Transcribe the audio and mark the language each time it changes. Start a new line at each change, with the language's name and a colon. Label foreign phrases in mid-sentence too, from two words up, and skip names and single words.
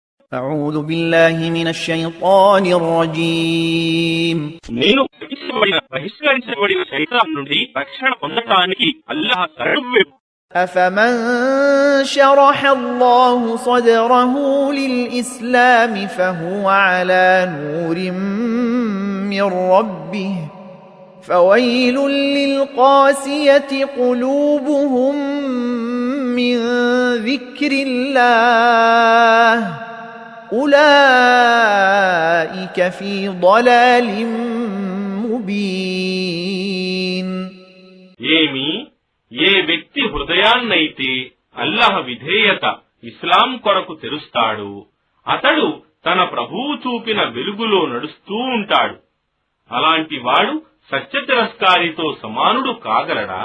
Arabic: أعوذ بالله من الشيطان الرجيم
Telugu: నేను బహిష్కరించబడిన శైతాన్ నుండి రక్షణ పొందటానికి అల్లాహ్ శరణు.
Arabic: أفمن شرح الله صدره للإسلام فهو على نور من ربه فويل للقاسية قلوبهم من ذكر الله أولئك في ضلال مبين.
Telugu: ఏ వ్యక్తి హృదయాన్నైతే అల్లాహ్ విధేయత ఇస్లాం కొరకు తెరుస్తాడు అతడు తన ప్రభువు చూపిన వెలుగులో నడుస్తూ ఉంటాడు. అలాంటి వాడు సత్యతిరస్కారితో సమానుడు కాగలడా?